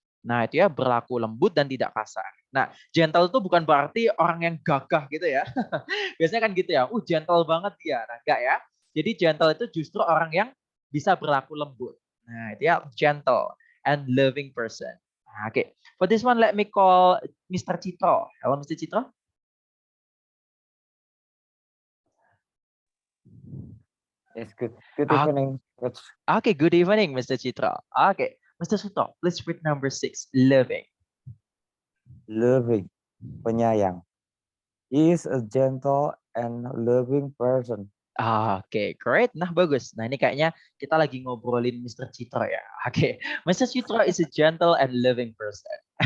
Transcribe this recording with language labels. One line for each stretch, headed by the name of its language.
Indonesian: Nah, itu ya, berlaku lembut dan tidak kasar. Nah, gentle itu bukan berarti orang yang gagah gitu ya. Biasanya kan gitu ya, gentle banget dia. Nah, enggak ya. Jadi gentle itu justru orang yang bisa berlaku lembut.
English: Nah, itu ya, gentle and loving person. Okay, for this one, let me call Mr. Citro. Hello, Mr. Citro. Yes, good evening. Okay, good evening, Mr. Citro. Okay, Mr. Citro, please read number 6, loving. loving, penyayang. He is a gentle and loving person.
Indonesian: Oke, great. Nah, bagus. Nah, ini kayaknya kita lagi ngobrolin Mr. Citra ya. Oke, Mr.
English: Citra is a gentle and loving person.